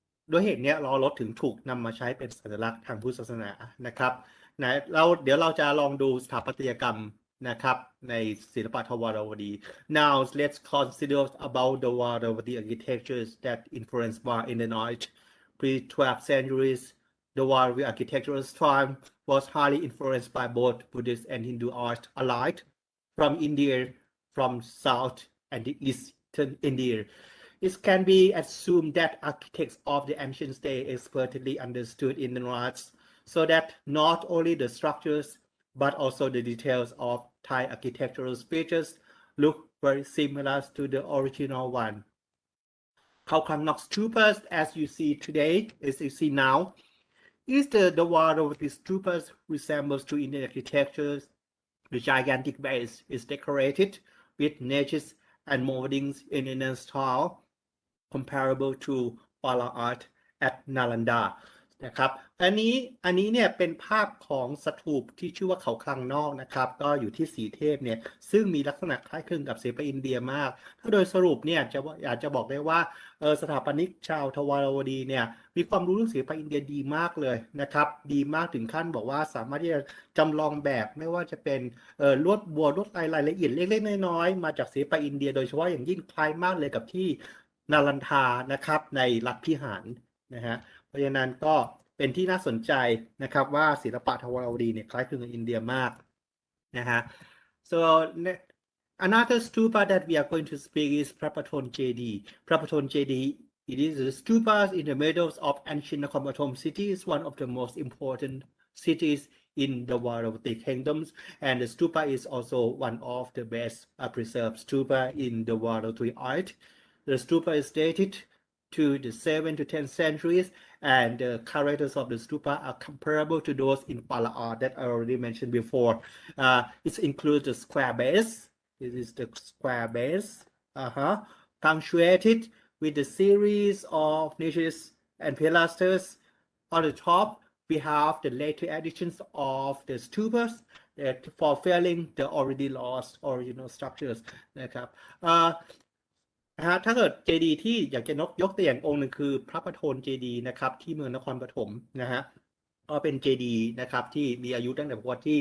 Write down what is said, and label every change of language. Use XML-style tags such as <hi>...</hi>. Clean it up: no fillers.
<th>ด้วยเหตุนี้ล้อรถถึงถูกนำมาใช้เป็นสัญลักษณ์ทางพุทธศาสนานะครับเดี๋ยวเราจะลองดูสถาปัตยกรรมนะครับในศิลปะทวารวดี</th> <en>Now let's consider about the Varavati architectures that influenced Var in the night pre-12th centuries. The Varavati architectural style was highly influenced by both Buddhist and Hindu art alike from India, from South and the Eastern India. It can be assumed that architects of the ancient state expertly understood Indian arts, so that not only the structures but also the details of Thai architectural features look very similar to the original one. Khao stupas, as you see today, as you see now, is the wall of these stupas resembles to Indian architectures. The gigantic base is decorated with niches and moldings in Indian style, comparable to Pala art at Nalanda</en> <th>นะครับอันนี้เนี่ยเป็นภาพของสถูปที่ชื่อว่าเขาคลังนอกนะครับก็อยู่ที่สีเทพเนี่ยซึ่งมีลักษณะคล้ายคลึงกับศิลปะอินเดียมากถ้าโดยสรุปเนี่ยอยากจะบอกได้ว่า สถาปนิกชาวทวารวดีเนี่ยมีความรู้เรื่องศิลปะอินเดียดีมากเลยนะครับดีมากถึงขั้นบอกว่าสามารถที่จะจำลองแบบไม่ว่าจะเป็น ลวดบัวลวดลายรายละเอียดเล็กๆน้อยๆมาจากศิลปะอินเดียโดยเฉพาะอย่างยิ่งคล้ายมากเลยกับที่นาลันทานะครับในรัฐพิหารนะฮะเพราะฉะนั้นก็เป็นที่น่าสนใจนะครับว่าศิลปะทวารวดีเนี่ยคล้ายคลึงกับอินเดียมากนะฮะ</th> <en>so another stupa that we are going to speak is Prapaton JD. Prapaton JD, it is the stupas in the middle of ancient Nakhon Pathom city, is one of the most important cities in the Varavati kingdoms, and the stupa is also one of the best preserved stupa in the Varavati art. The stupa is dated to the 7th to 10th centuries, and the characters of the stupa are comparable to those in Pala art that I already mentioned before. It includes the square base. This is the square base, punctuated with a series of niches and pilasters. On the top, we have the later additions of the stupas that fulfilling the already lost original structures</en> <th>นะครับถ้าเกิดเจดีย์ที่อยากจะยกตัวอย่างองค์หนึ่งคือพระประโทนเจดีย์นะครับที่เมืองนครปฐมนะฮะก็เป็นเจดีย์นะครับที่มีอายุตั้งแต่ศตวรร</th>